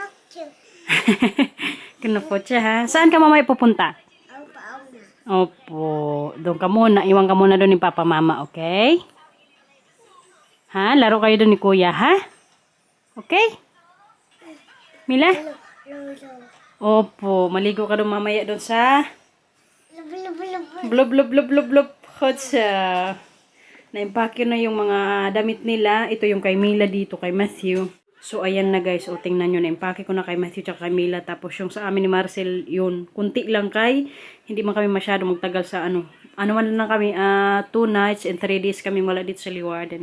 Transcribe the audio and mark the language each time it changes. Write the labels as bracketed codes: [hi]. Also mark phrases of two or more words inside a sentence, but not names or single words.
[tl] Kinupot siya ha. Saan ka mamaya pupunta? Opo. Doon ka muna. Iwan ka muna doon ni Papa Mama, okay? Ha? Laro kayo doon ni Kuya, ha? Okay? Mila? Opo. Maligo ka doon mamaya doon sa... Blub, blub, blub, blub, blub. Hotsa. Na-impake na yung mga damit nila. Ito yung kay Mila dito, kay Matthew. So, ayan na guys. O, tingnan nyo. Na-impake ko na kay Matthew tsaka kay Mila. Tapos yung sa amin ni Marcel, yun. Kunti lang kay. Hindi man kami masyado magtagal sa ano. Ano man lang kami. [en] 2 nights and 3 days [tl] kami wala dito sa Leeuwarden.